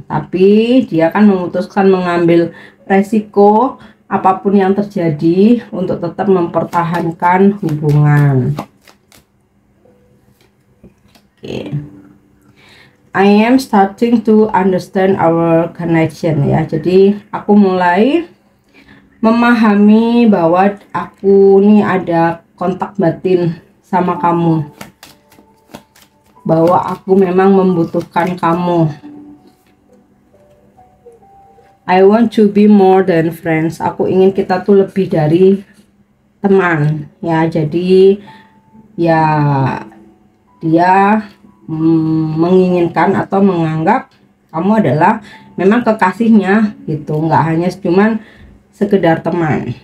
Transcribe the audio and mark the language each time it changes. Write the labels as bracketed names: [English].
[Indonesian] Tapi dia kan memutuskan mengambil resiko apapun yang terjadi untuk tetap mempertahankan hubungan. Oke. [English] I am starting to understand our connection ya. [Indonesian] Jadi aku mulai memahami bahwa aku nih ada kontak batin sama kamu, bahwa aku memang membutuhkan kamu. [English] I want to be more than friends. [Indonesian] Aku ingin kita tuh lebih dari teman ya. Jadi ya dia menginginkan atau menganggap kamu adalah memang kekasihnya gitu, nggak hanya cuman sekedar teman.